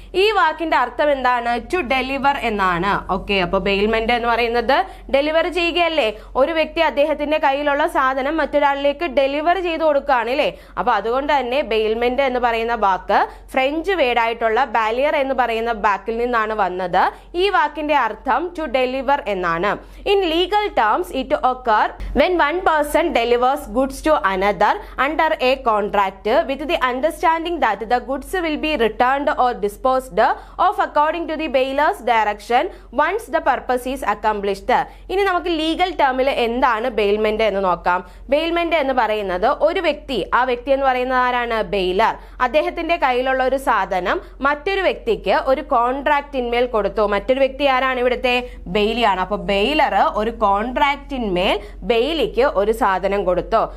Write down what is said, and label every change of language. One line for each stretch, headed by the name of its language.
Malayalam: ഈ വാക്കിന്റെ അർത്ഥം എന്താണ്? ടു ഡെലിവർ എന്നാണ്. ഓക്കെ, അപ്പൊ ബെയിൽമെന്റ് എന്ന് പറയുന്നത് ഡെലിവർ ചെയ്യുകയല്ലേ? ഒരു വ്യക്തി അദ്ദേഹത്തിന്റെ കയ്യിലുള്ള സാധനം മറ്റൊരാളിലേക്ക് ഡെലിവർ ചെയ്ത് കൊടുക്കുകയാണ് അല്ലേ? അപ്പൊ അതുകൊണ്ട് തന്നെ ബെയിൽമെന്റ് എന്ന് പറയുന്ന വാക്ക് ഫ്രഞ്ച് വേർഡായിട്ടുള്ള ബാലിയർ എന്ന് പറയുന്ന വാക്കിൽ നിന്നാണ് വന്നത്. ഈ വാക്കിന്റെ അർത്ഥം ടു ഡെലിവർ എന്നാണ്.
English: In legal terms it occur when one person delivers goods to another under a contract with the understanding that the goods will be returned or disposed of according to the bailor's direction once the purpose is accomplished.
Malayalam: ഇനി നമുക്ക് legal ടേമിൽ എന്താണ് bailment എന്ന് നോക്കാം. Bailment എന്ന് പറയുന്നത് ഒരു വ്യക്തി, ആ വ്യക്തി എന്ന് പറയുന്നത് ആരാണ്? ബെയിലർ. അദ്ദേഹത്തിന്റെ കയ്യിലുള്ള ഒരു സാധനം മറ്റൊരു വ്യക്തിക്ക് ഒരു കോൺട്രാക്റ്റിന്മേൽ കൊടുത്തു. മറ്റൊരു വ്യക്തി ആരാണ്? ഇവിടുത്തെ ബെയിലിയാണ്. അപ്പൊ ബെയിലർ ഒരു കോൺട്രാക്റ്റിന്മേൽ ബെയിലിക്ക് ഒരു സാധനം കൊടുത്തു.